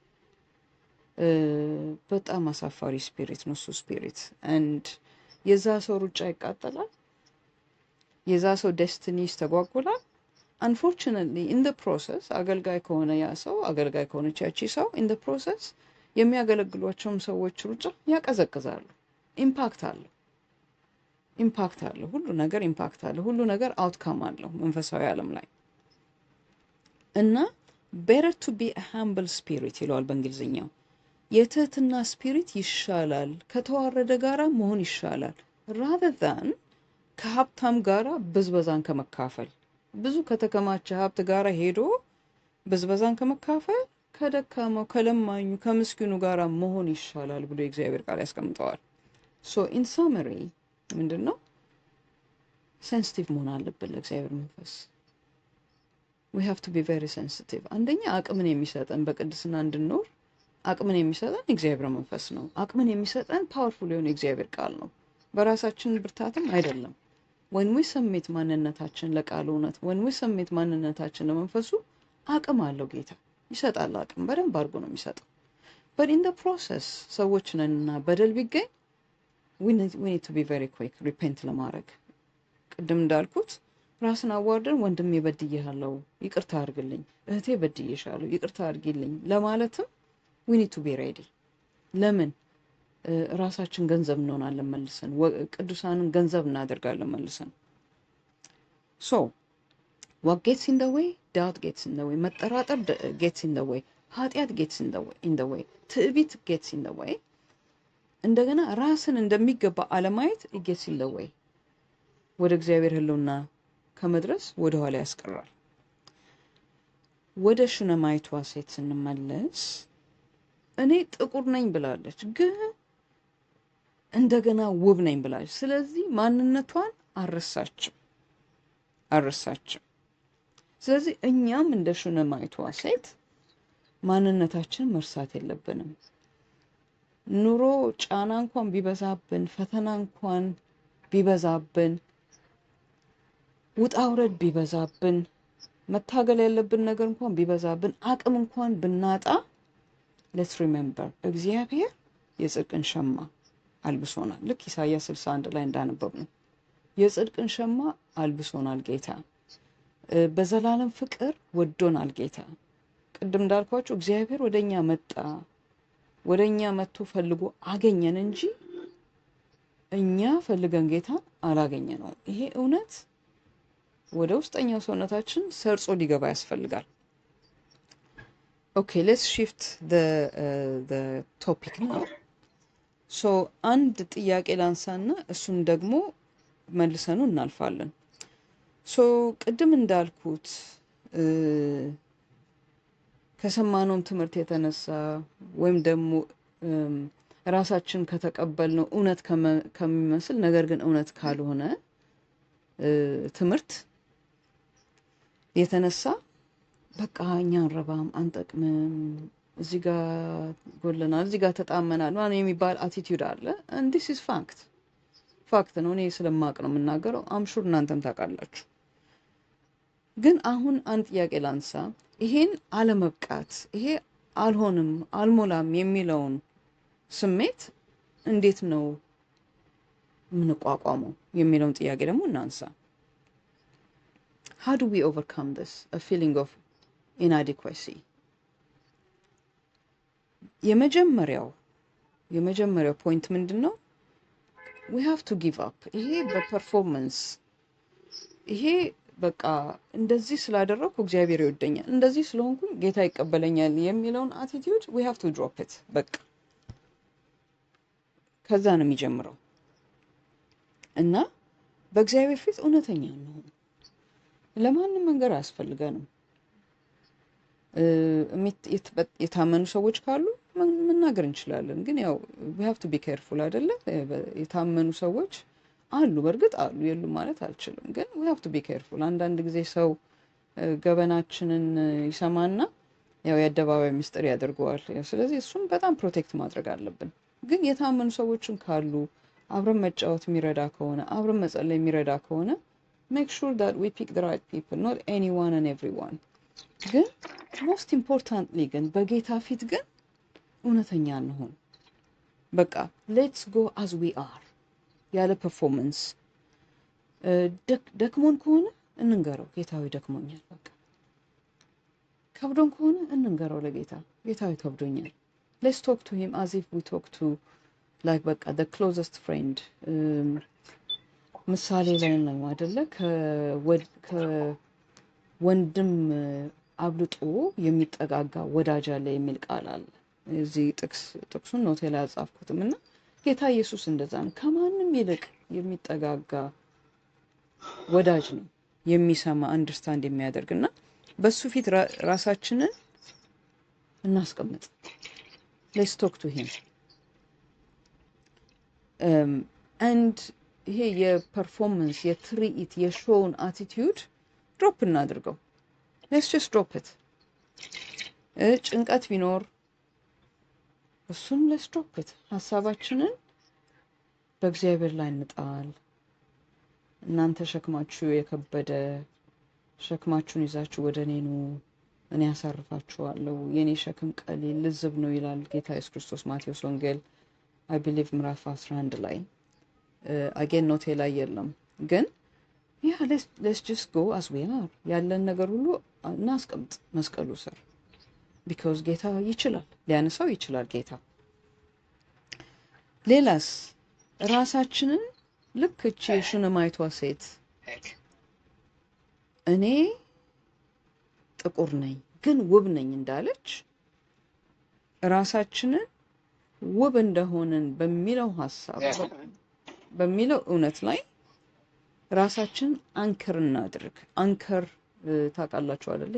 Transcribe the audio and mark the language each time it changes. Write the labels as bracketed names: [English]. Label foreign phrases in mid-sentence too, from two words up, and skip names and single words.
[Amharic] በጣም አሳፋሪ ስፒሪት ነው እሱ ስፒሪት። አንድ የዛ ሰው ሩጫ ይቃጠላል፣ የዛ ሰው ዴስቲኒ ይስተጓጎላል። [English] unfortunately in the process [Amharic] አገልጋይ ከሆነ ያ ሰው፣ አገልጋይ ከሆነች ያቺ ሰው [English] in the process [Amharic] የሚያገለግሏቸውም ሰዎች ሩጫ ያቀዘቅዛሉ። ኢምፓክት አለው፣ ሁሉ ነገር ኢምፓክት አለው፣ ሁሉ ነገር አውትካም አለው መንፈሳዊ ዓለም ላይ እና [English] better to be a humble spirit [Amharic] ይለዋል በእንግሊዝኛው። የትህትና ስፒሪት ይሻላል፣ ከተዋረደ ጋራ መሆን ይሻላል [English] rather than [Amharic] ከሀብታም ጋራ ብዝበዛን ከመካፈል። ብዙ ከተከማቸ ሀብት ጋራ ሄዶ ብዝበዛን ከመካፈል ከደካማው ከለማኙ ከምስኪኑ ጋራ መሆን ይሻላል ብሎ የእግዚአብሔር ቃል ያስቀምጠዋል። [English] so in summary [Amharic] ምንድነው? ሴንሲቲቭ መሆን አለብን ለእግዚአብሔር መንፈስ። [English] we have to be very sensitive። [Amharic] አንደኛ አቅምን የሚሰጠን በቅድስና እንድንኖር አቅምን የሚሰጠን እግዚአብሔር መንፈስ ነው። አቅምን የሚሰጠን ፓወርፉል የሆነ እግዚአብሔር ቃል ነው፣ በራሳችን ብርታትም አይደለም። [English] when we submit [Amharic] ማንነታችን ለቃሉ እውነት፣ [English] when we submit [Amharic] ማንነታችን ለመንፈሱ አቅም አለው ጌታ ይሰጣል። አቅም በደንብ አድርጎ ነው የሚሰጠው። [English] but in the process [Amharic] ሰዎች ነንና በደል ቢገኝ [English] we need to be very quick repent [Amharic] ለማድረግ። ቅድም እንዳልኩት ራስን አዋርደን ወንድሜ በድዬሃለሁ ይቅርታ አድርግልኝ፣ እህቴ በድዬሻለሁ ይቅርታ አድርጊልኝ ለማለትም [English] we need to be ready። [Amharic] ለምን? ራሳችን ገንዘብ እንሆናለን መልሰን፣ ቅዱሳንን ገንዘብ እናደርጋለን መልሰን። [English] so what gets in the way? doubt gets in the way። መጠራጠር gets in the way። ኃጢአት gets in the way። ትዕቢት gets in the way። [Amharic] እንደገና ራስን እንደሚገባ አለማየት [English] gets in the way። [Amharic] ወደ እግዚአብሔር ህልውና ከመድረስ ወደ ኋላ ያስቀራል። ወደ ሹነማይቷ ሴት ስንመለስ እኔ ጥቁር ነኝ ብላለች፣ ግን እንደገና ውብ ነኝ ብላለች። ስለዚህ ማንነቷን አረሳችም። ስለዚህ እኛም እንደ ሹነማይቷ ሴት ማንነታችን መርሳት የለብንም። ኑሮ ጫና እንኳን ቢበዛብን፣ ፈተና እንኳን ቢበዛብን፣ ውጣ ውረድ ቢበዛብን፣ መታገል ያለብን ነገር እንኳን ቢበዛብን፣ አቅም እንኳን ብናጣ [English] let's remember [Amharic] እግዚአብሔር የጽድቅን ሸማ አልብሶናል። ልክ ኢሳይያስ 61 ላይ እንዳነበብነው የጽድቅን ሸማ አልብሶናል ጌታ። በዘላለም ፍቅር ወዶናል ጌታ። ቅድም እንዳልኳችሁ እግዚአብሔር ወደኛ መጥቶ ፈልጎ አገኘን እንጂ እኛ ፈልገን ጌታ አላገኘነውም። ይሄ እውነት ወደ ውስጠኛው ሰውነታችን ሰርጾ ሊገባ ያስፈልጋል። [English] OK let's shift the topic now. [Amharic] ሶ አንድ ጥያቄ ላንሳና እሱን ደግሞ መልሰኑ እናልፋለን። ሶ ቅድም እንዳልኩት ከሰማነውም ትምህርት የተነሳ ወይም ደግሞ ራሳችን ከተቀበልነው እውነት ከሚመስል ነገር ግን እውነት ካልሆነ ትምህርት የተነሳ በቃ እኛ አንረባም፣ አንጠቅምም፣ እዚህ ጋር ጎለናል፣ እዚህ ጋር ተጣመናል ማለት የሚባል አቲቲዩድ አለ። [English] and this is [Amharic] ፋክት ነው። እኔ ስለማቅ ነው የምናገረው። አምሹር እናንተም ታውቃላችሁ። ግን አሁን አንድ ጥያቄ ላንሳ። ይሄን አለመብቃት፣ ይሄ አልሆንም አልሞላም የሚለውን ስሜት እንዴት ነው የምንቋቋመው የሚለውን ጥያቄ ደግሞ እናንሳ። [English] how do we overcome this a feeling of inadequacy? [Amharic] የመጀመሪያው ፖይንት ምንድነው? [English] we have to give up። [Amharic] ይሄ በፐርፎርማንስ ይሄ በቃ እንደዚህ ስላደረኩ እግዚአብሔር ይወደኛል፣ እንደዚህ ስለሆንኩ ጌታ ይቀበለኛል የሚለውን አቲቲዩድ [English] we have to drop it። [Amharic] በቃ ከዛ ነው የሚጀምረው እና በእግዚአብሔር ፊት እውነተኛ ነው። ለማንም መንገር አያስፈልገንም። የታመኑ ሰዎች ካሉ መናገር እንችላለን። ግን ያው [English] we have to be careful [Amharic] አይደለ? የታመኑ ሰዎች አሉ፣ በእርግጥ አሉ፣ የሉም ማለት አልችልም። ግን [English] we have to be careful። [Amharic] አንዳንድ ጊዜ ሰው ገበናችንን ይሰማና ያው የአደባባይ ምስጢር ያደርገዋል። ስለዚህ እሱን በጣም ፕሮቴክት ማድረግ አለብን። ግን የታመኑ ሰዎችም ካሉ አብረን መጫወት የሚረዳ ከሆነ አብረን መጸለይ የሚረዳ ከሆነ [English] make sure that we pick the right people, not anyone and everyone። [Amharic] ግን [English] most importantly [Amharic] ግን በጌታ ፊት ግን እውነተኛ እንሆን። በቃ [English] let's go as we are [Amharic] ያለ ፐርፎርማንስ። ደክሞን ከሆነ እንንገረው፣ ጌታዊ ደክሞኛል። በቃ ከብዶን ከሆነ እንንገረው ለጌታ፣ ጌታዊ ከብዶኛል። [English] let's talk to him as if we talk to like [Amharic] በቃ [English] the closest friend። [Amharic] ምሳሌ ላይ ነው አይደለ? ከወንድም አብልጦ የሚጠጋጋ ወዳጅ አለ የሚል ቃል አለ። እዚህ ጥቅሱን ኖቴ ላይ አጻፍኩትም እና ጌታ ኢየሱስ እንደዛ ነው። ከማንም ይልቅ የሚጠጋጋ ወዳጅ ነው፣ የሚሰማ አንደርስታንድ የሚያደርግና በሱ ፊት ራሳችንን እናስቀምጥ። [English] let's talk to him [Amharic] and ይሄ የፐርፎርማንስ የትርኢት የሾውን አቲቲዩድ ድሮፕ እናድርገው። [English] let's just drop it። [Amharic] ጭንቀት ቢኖር እሱን [English] let's drop [Amharic] it። ሀሳባችንን በእግዚአብሔር ላይ እንጣል። እናንተ ሸክማችሁ የከበደ ሸክማችሁን ይዛችሁ ወደ እኔ ኑ፣ እኔ ያሳርፋችኋለሁ፣ የኔ ሸክም ቀሊል ልዝብ ነው ይላል ጌታ ኢየሱስ ክርስቶስ ማቴዎስ ወንጌል [English] I believe [Amharic] ምዕራፍ 11 ላይ። አጌን ኖቴ ላይ የለም ግን [English] let's just go as we are። [Amharic] ያለን ነገር ሁሉ እናስቀምጥ መስቀሉ ስር because ጌታ ይችላል፣ ሊያነሳው ይችላል ጌታ። ሌላስ ራሳችንን ልክ እቺ ሹነማይቷ ሴት እኔ ጥቁር ነኝ ግን ውብ ነኝ እንዳለች ራሳችንን ውብ እንደሆነን በሚለው ሀሳብ በሚለው እውነት ላይ ራሳችን አንከር እናድርግ። አንከር ታውቃላችሁ አይደለ?